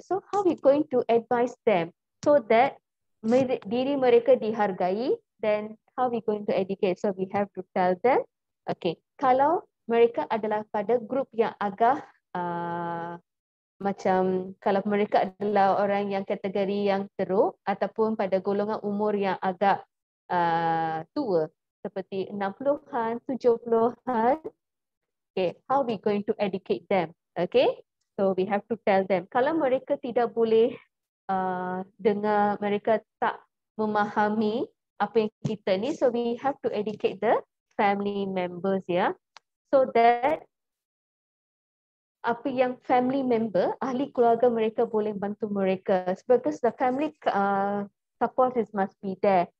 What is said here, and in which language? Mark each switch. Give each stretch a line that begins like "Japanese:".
English: So how we going to advise them so that
Malay: diri mereka dihargai,
English: then how we going to educate? So we have to tell them, okay,
Malay: kalau mereka adalah pada grup yang agak macam kalau mereka adalah orang yang kategori yang teruk ataupun pada golongan umur yang agak tua seperti 60-an, 70-an, okay,
English: how we going to educate them? Okay, so we have to tell them.
Malay: Kalau mereka tidak boleh dengar, mereka tak memahami apa yang kita ni,
English: so we have to educate the family members,
Malay: ya,
English: so that
Malay: apa yang family member, ahli keluarga mereka boleh bantu mereka,
English: because the family support must be there.